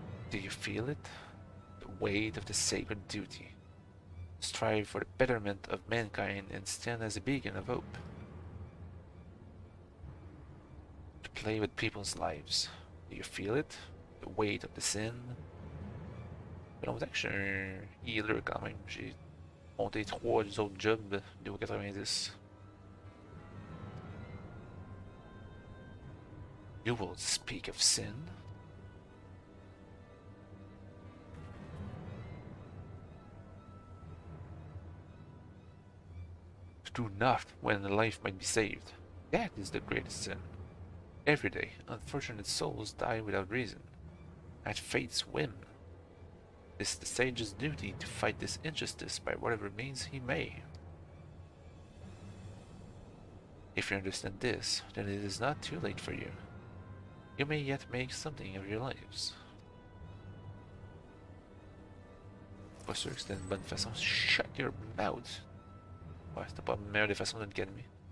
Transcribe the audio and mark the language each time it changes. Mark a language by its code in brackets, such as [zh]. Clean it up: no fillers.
[en] Do you feel it? The weight of the sacred duty. Strive for the betterment of mankind and stand as a beacon of hope. To play with people's lives. Do you feel it? The weight of the sin? [fr] On dirait que je suis un healer quand même. J'ai monté 3 autres jobs de 90. [en] You will speak of sin? To do not when a life might be saved. That is the greatest sin. Every day, unfortunate souls die without reason, at fate's whim. It is the sage's duty to fight this injustice by whatever means he may. If you understand this, then it is not too late for you. You may yet make something of your lives. [fr] Pas sûr que c'était une bonne façon. [en] Shut your mouth! [fr] Ouais, c'était pas la meilleure des façons de le calmer.